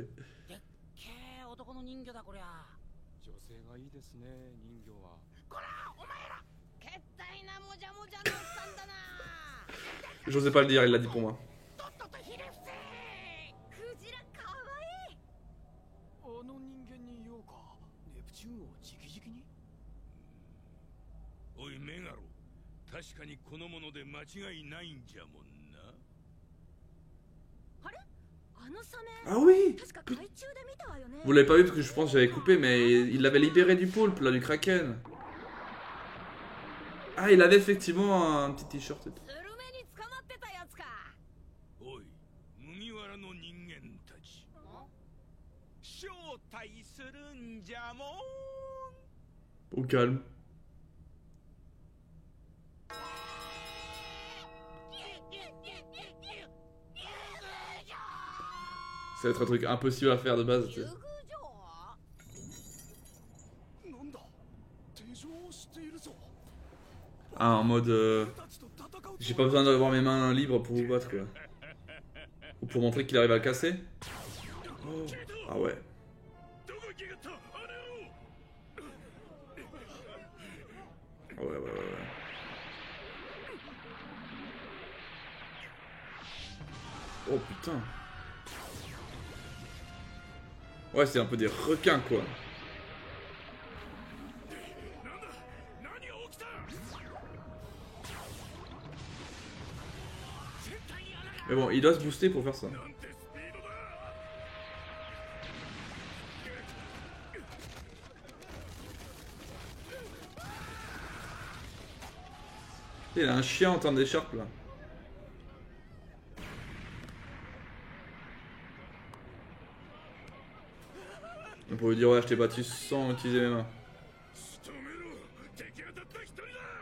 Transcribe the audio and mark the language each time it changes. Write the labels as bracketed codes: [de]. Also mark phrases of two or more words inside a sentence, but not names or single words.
[ja] でっけえ男の人魚だこりゃ女性がいいですね、人魚は。こらお前らけったいなもじゃもじゃのおっさんだな。 [fr] J'osais pas le dire, il l'a dit pour moi. [ja] とっととひれ伏せクジラかわいい。あの人間に言おうかネプチューンを直々においメガロ、確かにこのもので間違いないんじゃもんな。あれあのサメ [fr] Ah oui. [ja] 確か海中で見たわよね。 [fr] Vous l'avez pas vu parce que je pense que j'avais coupé, mais il l'avait libéré du poulpe, là, du kraken. Ah, il avait effectivement un petit t-shirt et tout. [ja] スルメに捕まってたやつか。おい、麦わらの人間たち。招待するんじゃもん。 [fr] Au calme. Ça va être un truc impossible à faire de base. Tu sais. [ja] 竜宮城なんだ手錠をしているぞ [fr] Ah, en mode. [ja] たちと戦う [fr] J'ai pas besoin d'avoir mes mains libres pour vous battre, quoi. Ou pour montrer qu'il arrive à le casser. Oh. Ah ouais. [ja] どこ行きやがった、あの野郎。 [fr] Ah ouais, ouais, ouais, ouais. Oh putain. Ouais, c'est un peu des requins, quoi. [ja] なんだ、何が起きた。 [fr] Mais bon, il doit se booster pour faire ça. [ja] なんてスピードだ。 [fr] Il a un chien en termes d'écharpe, là. On pourrait lui dire, ouais, je t'ai battu sans utiliser mes mains. [ja] 仕留めろ、敵がたった一人だ。